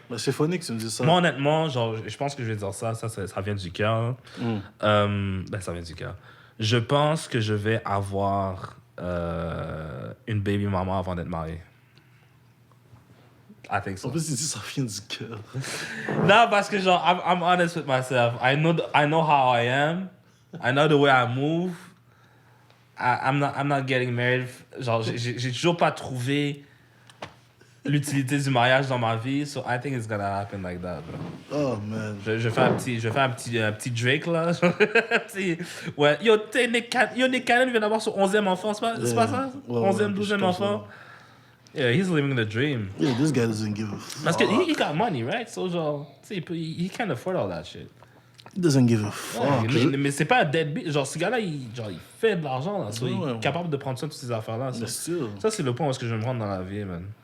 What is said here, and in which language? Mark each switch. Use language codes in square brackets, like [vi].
[fr] Mais c'est funny que tu me dises ça. Moi, honnêtement, genre, je pense que je vais dire ça vient du cœur. Ben, ça vient du cœur. Je pense que je vais avoir une baby maman avant d'être marié. [en] I think so. [fr] En plus, il dit ça vient du cœur. Non, parce que genre, [en] I'm honest with myself. I know how I am. I know the way I move. I'm not getting married. [fr] Genre, j'ai toujours pas trouvé l'utilité du mariage dans ma vie. [en] So I think it's gonna happen like that, bro. Oh, man. [fr] Je fais un petit Drake, là. Ouais. Yo, Nick Cannon vient d'avoir son 11e enfant, c'est pas ça? Ouais, 11e, 12e enfant. [en] Yeah, he's living the dream. Yeah, this guy doesn't give a fuck. Parce que he got money, right? So, genre, tu sais, he can't afford all that shit. He doesn't give a fuck. [fr] Ouais, mais c'est pas un deadbeat. Genre, ce gars-là, il fait de l'argent, là. So, il Ouais. est capable de prendre soin de toutes ces affaires-là. Mais still. Ça, c'est le point où est-ce que je vais me rendre dans la vie, man.